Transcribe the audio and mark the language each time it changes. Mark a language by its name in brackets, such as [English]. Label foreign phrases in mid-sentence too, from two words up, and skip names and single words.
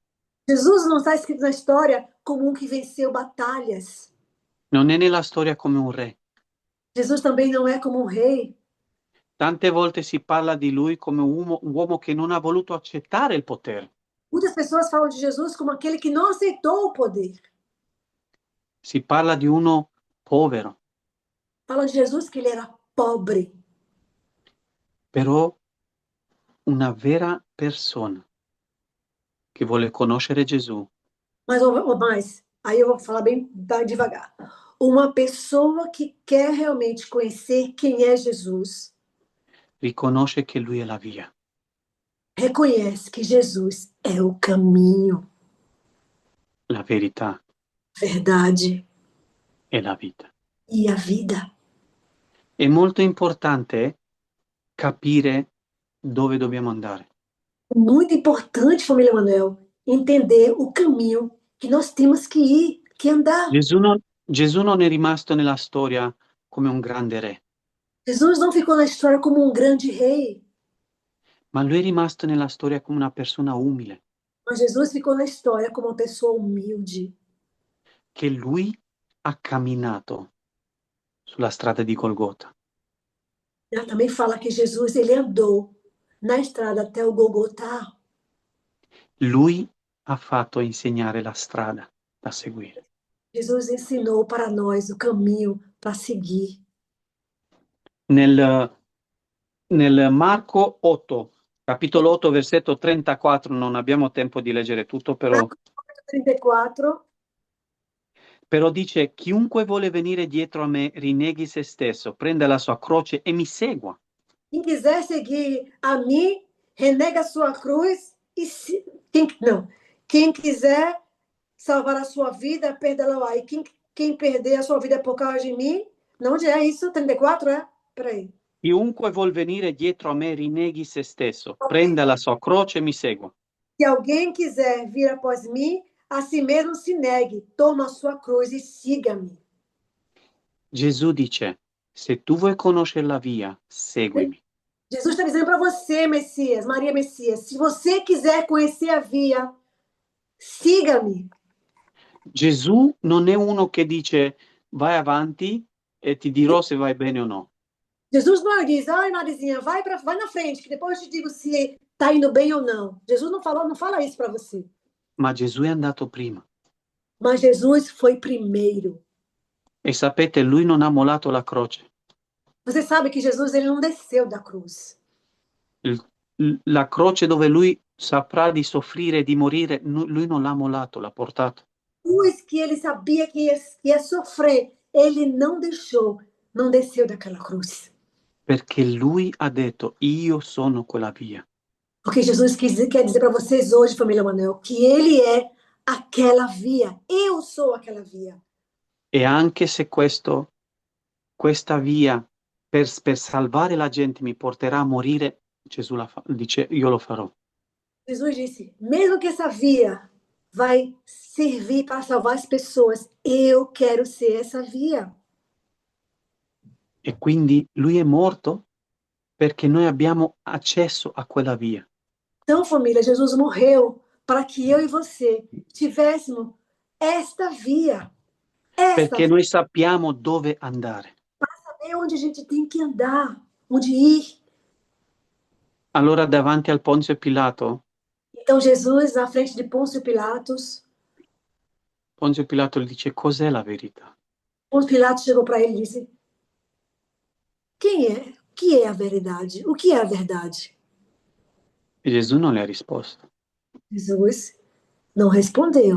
[Portuguese] Jesus não está escrito na história como um que venceu batalhas. [Italian] Non è nella storia come un re. [Portuguese] Jesus também não é como um rei. [Italian] Tante volte si parla di lui come un uomo che non ha voluto accettare il potere. [Portuguese] Muitas pessoas falam de Jesus como aquele que não aceitou o poder. [Italian] Si parla di uno povero, [Portuguese] Falam de Jesus que ele era pobre, [Italian] però una vera persona che vuole conoscere Gesù [Portuguese] mas aí eu vou falar bem devagar. Uma pessoa que quer realmente conhecer quem é Jesus, [Italian] riconosce che lui è la via, [Portuguese] reconhece que Jesus é o caminho, [Italian] la verità [Portuguese] verdade [Italian] e la vita. [Portuguese] e a vida. [Italian] È molto importante capire dove dobbiamo andare. [Portuguese] Muito importante, família Manuel, entender o caminho que nós temos que ir, que andar. [Italian] Gesù non è rimasto nella storia come un grande re, [Portuguese] Jesus não ficou na história como um grande rei, [Italian] ma lui è rimasto nella storia come una persona umile. [Portuguese] Mas Jesus ficou na história como uma pessoa humilde. [Italian] Che lui ha camminato sulla strada di Golgota. [Portuguese] Ela também fala que Jesus, ele andou na estrada até o Golgotá. [Italian] Lui ha fatto insegnare la strada da seguire. [Portuguese] Jesus ensinou para nós o caminho para seguir. [Italian] Nel Marco 8, capitolo 8, versetto 34, non abbiamo tempo di leggere tutto, però... [Portuguese] Marcos 34. [Italian] Però dice, chiunque vuole venire dietro a me, rinneghi se stesso, prenda la sua croce e mi segua. [Portuguese] Quem quiser seguir a mim, renega a sua cruz e quem quiser salvar a sua vida, perdê-la. E quem perder a sua vida por causa de mim, não onde é isso? 34, é? Peraí. [Italian] Chiunque vuol venire dietro a me, rinneghi se stesso, prenda la sua croce e mi segua. [Portuguese] Se alguém quiser vir após mim, a si mesmo se negue, toma a sua cruz e siga-me. [Italian] Gesù dice, se tu vuoi conoscere la via, seguimi. [Portuguese] Jesus está dizendo para você, Messias, Maria Messias, se você quiser conhecer a via, siga-me. [Italian] Gesù non è uno che dice, vai avanti e ti dirò se vai bene o no. [Portuguese] Jesus não diz, ai, Marizinha, vai na frente, que depois eu te digo se está indo bem ou não. Jesus não fala isso para você. [Italian] Ma Gesù è andato prima. [Portuguese] Mas Jesus foi primeiro. [Italian] E sapete, lui non ha mollato la croce. [Portuguese] Você sabe que Jesus ele não desceu da cruz. [Italian] La croce dove lui saprà di soffrire e di morire, lui non l'ha mollato, l'ha portato. [Portuguese] Cruz que ele sabia que ia sofrer, ele não deixou, não desceu daquela cruz. [Italian] Perché lui ha detto, io sono quella via. [Portuguese] Porque Jesus quer dizer para vocês hoje, família Manuel, que ele é aquela via. Eu sou aquela via. [Italian] E anche se questa via per salvare la gente mi porterà a morire, Gesù dice, io lo farò. [Portuguese] Jesus disse, mesmo que essa via vai servir para salvar as pessoas, eu quero ser essa via. [Italian] E quindi lui è morto perché noi abbiamo accesso a quella via. [Portuguese] Então, família, Jesus morreu para que eu e você tivéssemos esta via. [Italian] Perché noi sappiamo dove andare. [Portuguese] Para saber onde a gente tem que andar, onde ir. [Italian] Allora davanti al Ponzio Pilato. [Portuguese] Então Jesus, na frente de Pôncio Pilatos. [Italian] Ponzio Pilato gli dice, cos'è la verità? [Portuguese] Pôncio Pilatos chegou para ele e disse, o que é a verdade? O que é a verdade? [Italian] E Gesù non le ha risposto. [Portuguese] Jesus não respondeu.